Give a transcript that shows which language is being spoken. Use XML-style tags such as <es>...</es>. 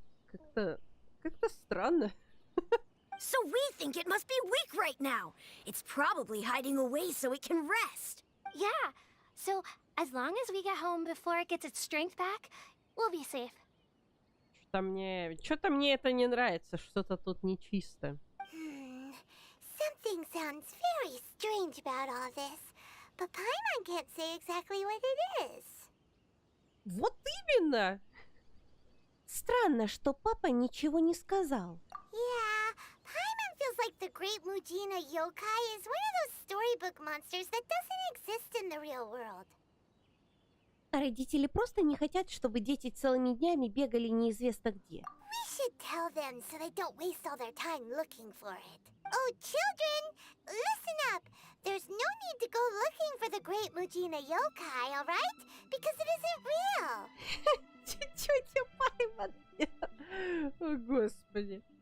<ru>Как-то странно.</ru> <en>So we think it must be weak right now. It's probably hiding away so it can rest. Yeah, so as long as we get home before it gets its strength back, we'll be safe.</en> <ru>Что-то мне это не нравится, что-то тут нечисто.</ru> <en>Something sounds very strange about all this, but Paimon can't say exactly what it is.</en> <ru>Вот именно! Странно, что папа ничего не сказал.</ru> <en>Yeah, Paimon feels like the great Mujina yokai is one of those storybook monsters that doesn't exist in the real world.</en> <ru>Родители просто не хотят, чтобы дети целыми днями бегали неизвестно где.</ru> <en>We should tell them so they don't waste all their time looking for it. Oh, children, listen up. There's no need to go looking for the great Mujina yokai, all right? Because it isn't real.</en> <ru>Тетя Паймон. О, Господи.</ru>